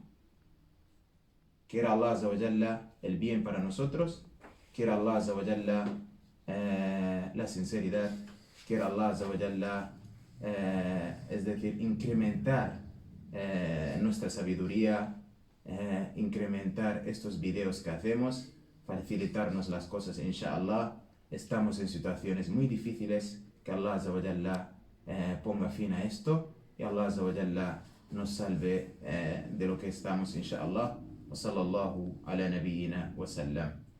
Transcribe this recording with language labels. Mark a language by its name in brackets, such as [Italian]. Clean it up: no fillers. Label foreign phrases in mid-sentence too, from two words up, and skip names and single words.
[Spanish] Quiera [Arabic] الله عز وجل [Spanish] el bien para nosotros, quiera [Arabic] الله عز وجل [Spanish] la sinceridad, quiera [Arabic] الله عز وجل, [Spanish] es decir, incrementar nuestra sabiduría, incrementar estos videos que hacemos, facilitarnos las cosas, inshallah. Estamos en situaciones muy difíciles, que [Arabic] الله عز وجل [Spanish] ponga fin a esto y [Arabic] الله عز وجل [Spanish] nos salve de lo que estamos, inshallah. [Arabic] وصلى الله على نبينا وسلم.